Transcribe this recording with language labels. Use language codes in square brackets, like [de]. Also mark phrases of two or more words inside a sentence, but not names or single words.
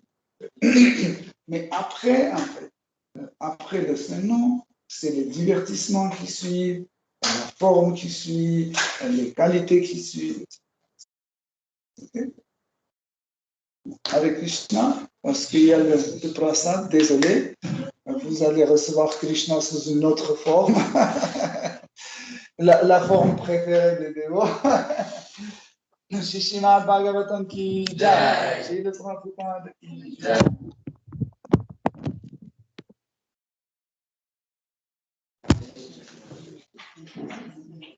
[fr] Mais après, en fait, après le nom, c'est les divertissements qui suivent, la forme qui suit, les qualités qui suivent. Okay? Avec Krishna, parce qu'il y a le prasad, désolé, vous allez recevoir Krishna sous une autre forme, la forme préférée des dévots. [hi] Shishimad Bhagavatam ki jai, Srila Prabhupada ki jai.